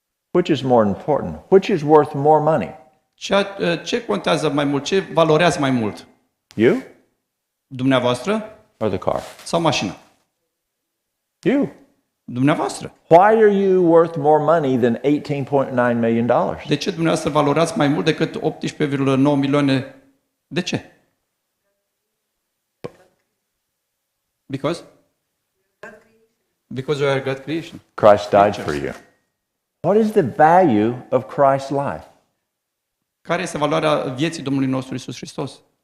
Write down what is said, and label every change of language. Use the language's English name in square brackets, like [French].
[English] Which is more important? Which is worth more money? [Romanian] Ce contează mai mult? Ce valorează mai mult? [English] You [Romanian] Dumneavoastră [English] or the car? [Romanian] sau mașina? [English] You. [Romanian] Dumneavoastră. [English] Why are you worth more money than $18.9 million? [Romanian] De ce dumneavoastră valorați mai mult decât 18,9 milioane? De ce? [English] Because you are God creation. Christ died for you. What is the value of Christ's life? [Romanian] Care este valoarea vieții Domnului nostru Iisus Hristos?